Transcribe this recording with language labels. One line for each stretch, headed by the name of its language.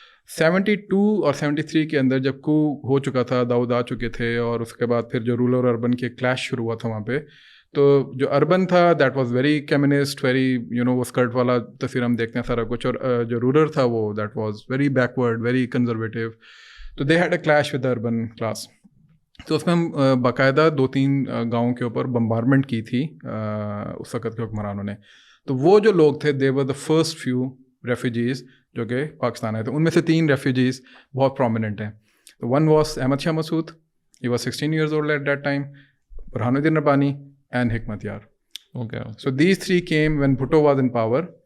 Urdu: 72 اور 73 کے اندر جب کو ہو چکا تھا, داؤد آ چکے تھے, اور اس کے بعد پھر جو رورل اور اربن کی کلیش شروع ہوا تھا وہاں پہ, تو جو اربن تھا
English: that was very communist, very
Urdu: وہ اسکرٹ والا تصویر ہم دیکھتے ہیں سارا کچھ, اور جو رورل تھا وہ
English: That was very backward, very conservative. تو they had a clash with the urban class.
Urdu: تو اس میں ہم باقاعدہ 2-3 گاؤں کے اوپر بمبارمنٹ کی تھی اس وقت کے حکمرانوں نے. تو وہ جو لوگ تھے
English: they were the first few refugees
Urdu: جو کہ پاکستان آئے تھے. ان میں سے 3 ریفیوجیز بہت پرومیننٹ ہیں.
English: تو one was Ahmad Shah Massoud, he was 16 years old at that time, Burhanuddin Rabbani and Hikmat Yar. Okay. So these 3 came when Bhutto was in power.